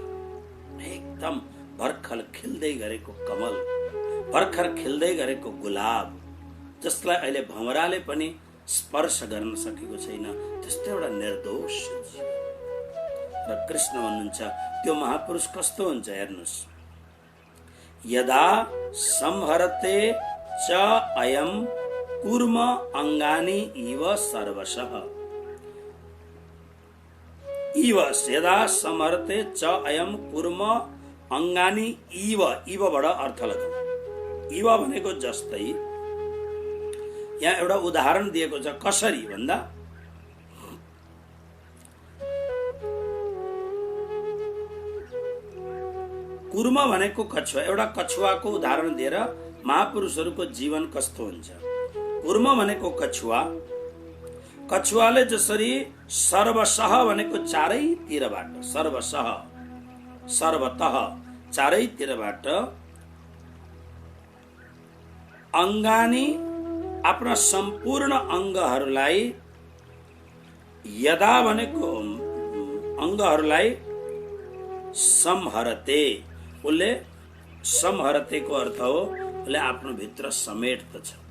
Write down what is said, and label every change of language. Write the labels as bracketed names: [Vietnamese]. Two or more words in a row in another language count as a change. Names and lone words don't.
[Nepali] एकदम भर्खर खिल्दै गरेको कमल, भर्खर खिल्दै गरेको गुलाब, जसलाई अहिले भँवराले पनि स्पर्श गर्न सकेको छैन, त्यस्तो एउटा निर्दोष जीवन। र कृष्ण भन्नुहुन्छ त्यो महापुरुष कस्तो हुन्छ हेर्नुस्। [Sanskrit] यदा संहरते च अयम कूर्म अंगानि इव सर्वशः। इव यदा संहरते च अयम कूर्म अंगानि इव, [Nepali] इवबाट अर्थ लगाऊ। इव भनेको जस्तै, यहाँ एउटा उदाहरण दिएको छ। कसरी भन्दा कुर्म भनेको कछुवा, एउटा कछुवाको उदाहरण दिएर महापुरुषहरूको जीवन कस्तो हुन्छ। कुर्म भनेको कछुवा, कछुवाले जसरी सर्वशः भनेको चारैतिरबाट, [Sanskrit] सर्वशः सर्वतः चारैतिरबाट [Nepali] अंगानी आफ्ना सम्पूर्ण अंगहरूलाई, यदा भनेको अंगहरूलाई संहरते, उसले संहरतेको अर्थ हो उसले आफ्नो भित्र समेट्दछ।